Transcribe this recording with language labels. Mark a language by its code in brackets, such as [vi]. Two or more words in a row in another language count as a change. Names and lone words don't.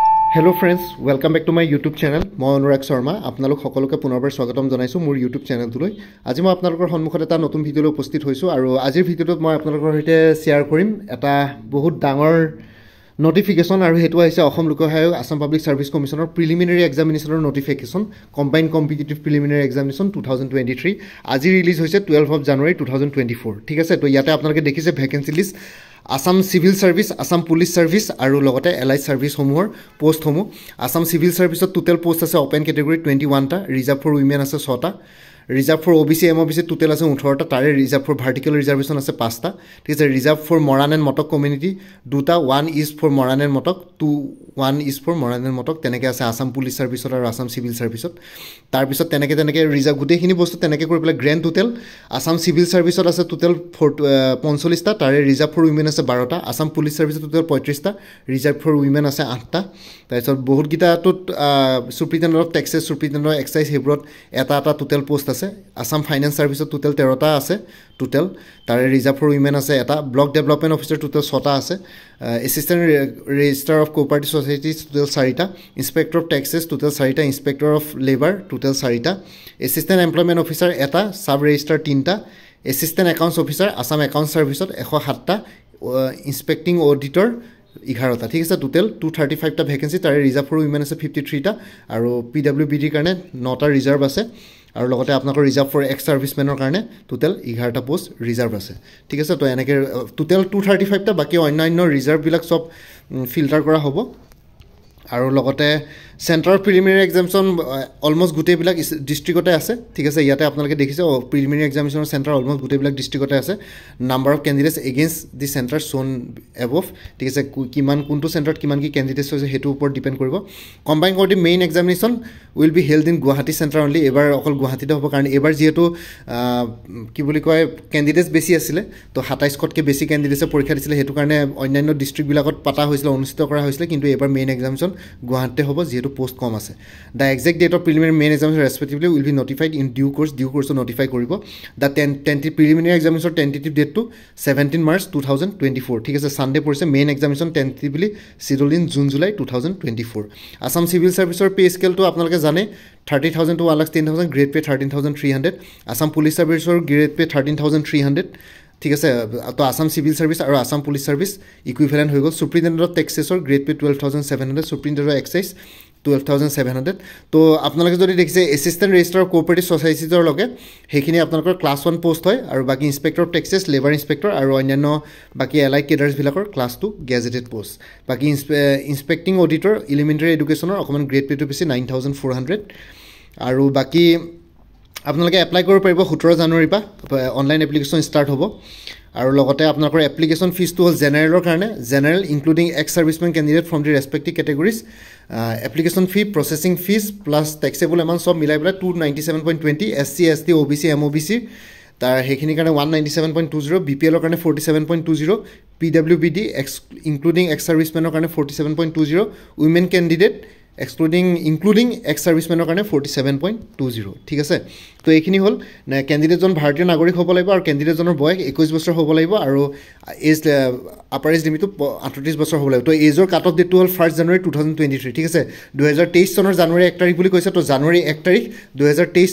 [en] Hello friends, welcome back to my YouTube channel. [as] মই অনুৰাগ শৰ্মা আপোনালোক সকলোকে পুনৰবাৰ স্বাগতম জনাইছো মোৰ YouTube চেনেলটোলৈ। আজি মই আপোনালোকৰ সন্মুখত এটা নতুন ভিডিঅ' লৈ উপস্থিত হৈছো আৰু আজিৰ ভিডিঅ'টোত মই আপোনালোকৰ সৈতে শ্বেয়াৰ কৰিম এটা বহুত ডাঙৰ notification আৰু হেতু আহিছে অসম লোক আয়োগ আসাম পাব্লিক সাৰ্ভিস কমিশনৰ [en] preliminary examinationৰ notification combined competitive preliminary examination [as] 2023 আজি ৰিলিজ হৈছে [en] 12 of January 2024 [as] ঠিক আছে তো ইয়াতে আপোনালোকে দেখিছে [en] vacancy list [as] Assam Civil Service, Assam Police Service, আৰু লগতে Allied Service সমূহৰ পোষ্ট সমূহ Assam Civil Service total post আছে [en] open category [as] 21 টা [en] reserved for women [as] আছে 6 টা [en] reserved for OBC MOBC total [as] আছে 18 টা তাৰে [en] reserved for vertical reservation [as] আছে 5 টা ঠিক আছে [en] reserved for Moran and Motok community [as] দুটা [en] one is for Moran and Motok one is for Moran and Motok [as] তেনেকে আছে Assam Police Service আৰু Assam Civil Service তাৰ পিছত তেনেকে reserve গুটেখিনি বস্তু তেনেকে কৰি পেলাই [en] grand total [as] Assam Civil Service আছে total 45 টা তাৰে [en] reserved for women [as] আছে 12 টা Assam Police Service total 35 টা reserved for women আছে 8 টা তাৰপিছত বহুত গিটা Superintendent of Taxes Superintendent of Excise হেব্ৰত এটা [en] total post [as] আছে Assam Finance Service total 13 টা আছে total তাৰে [en] reserved for women [as] আছে এটা Block Development Officer total 6 টা আছে Assistant Registrar of Cooperative Societies total 4 টা Inspector of Taxes total 4 টা Inspector of Labor total 4 টা Assistant Employment Officer এটা Sub Registrar 3 টা Assistant Accounts Officer Assam Accounts Service 107 টা Inspecting Auditor 11 টা ঠিক আছে টোটাল 235 টা ভ্যাকেন্সি তাৰে [en] reserve for women [as] আছে 53 টা আৰু পিডব্লিউবিডি কাৰণে 9 টা ৰিজাৰ্ভ আছে আৰু লগতে আপোনাকৰ [en] reserve for ex servicemenৰ [as] কাৰণে টোটাল 11 টা পোষ্ট ৰিজাৰ্ভ আছে ঠিক আছে তো এনেকে টোটাল 235 টা বাকি অন্যান্য ৰিজাৰ্ভ বিলাক সব ফিল্টাৰ কৰা হ'ব আৰু লগতে [en] central preliminary examination almost [as] গুটে বিলাক ডিস্ট্ৰিক্টতে আছে ঠিক আছে ইয়াতে আপোনালোকে দেখিছে [en] preliminary examinationৰ centre almost [as] গুটে বিলাক ডিস্ট্ৰিক্টতে আছে [en] number of candidates against the centre shown above [as] ঠিক আছে কিমান কোনটো সেন্টাৰত কিমান কি ক্যান্ডিডেটস হৈছে হেতু ওপৰত ডিপেন্ড কৰিব কম্বাইন কৰি [en] main examination will be held in Guwahati centre only [as] এবাৰ অকল গুৱাহাটীতে হ'ব কাৰণ এবাৰ যেহেতু কি বুলি কয় ক্যান্ডিডেটস বেছি আছিল তো 27 কতকে বেছি ক্যান্ডিডেটসে পৰীক্ষা দিছিল হেতু কাৰণে অন্যান্য ডিস্ট্ৰিক্ট বিলাকত পাতা হৈছিল অনুষ্ঠিত কৰা হৈছিল কিন্তু এবাৰ [en] main examination [as] গুৱাহাটীতে হ'ব যেহেতু post কম আছে [en] the exact date of preliminary main examination respectively will be notified in due course notify koribo the preliminary examination tentative date to 17 March 2024 [as] ঠিক আছে Sunday পৰিছে [en] main examination tentatively scheduled in June July 2024 Assam Civil Service pay scale to [as] আপোনালোকে জানে [en] 30,000 to 1,10,000 grade pay 13,300 Assam Police Service grade pay 13,300 [as] ঠিক আছে তো [en] Assam Civil Service আৰু Assam Police Service equivalent [as] হৈ গল [en] Superintendent of Taxes grade pay 12,700 Superintendent of Excise [as] 12,700 তো আপোনালোকে যদি দেখিছে Assistant Registrar of Cooperative Societies লগে হেখিনি আপোনালোকৰ ক্লাস 1 পোষ্ট হয় আৰু বাকি Inspector of Taxes Labor Inspector আৰু অন্যান্য বাকি [en] allied cadres [as] বিলাকৰ ক্লাস 2 [en] gazetted post [as] বাকি Inspecting Auditor Elementary Educationৰ অকমান [en] grade pay to [as] বেছি 9,400 আৰু বাকি আপোনালোকে এপ্লাই কৰিব পাৰিব 17 জানুৱাৰী পা [en] online application start [as] হ'ব আৰু লগতে আপোনালোকৰ [en] application fees [as] টো হল জেনাৰেলৰ কাৰণে [en] general including ex servicemen candidate from the respective categories application fee processing fees plus taxable amount [as] সব মিলাই পেলাই 297.20 SC ST OBC MOBC তাৰ হেখিনি কাৰণে 197.20 BPL ৰ কাৰণে 47.20 PWBD [en] including ex servicemenৰ [as] কাৰণে 47.20 [en] women candidate including ex servicemenৰ [as] কাৰণে 47.20 ঠিক আছে তো এইখিনি হল ক্যান্ডিডেটজন ভাৰতীয় নাগৰিক হ'ব লাগিব আৰু ক্যান্ডিডেটজনৰ বয়স 21 বছৰ হ'ব লাগিব আৰু [en] age upper age limit [as] 38 বছৰ হ'ব লাগিব তো [en] ageৰ cut off date [as] হল 1 জানুৱাৰী 2023 ঠিক আছে 2023 চনৰ জানুৱাৰী 1 তাৰিখ বুলি কৈছে তো জানুৱাৰী 1 তাৰিখ 2023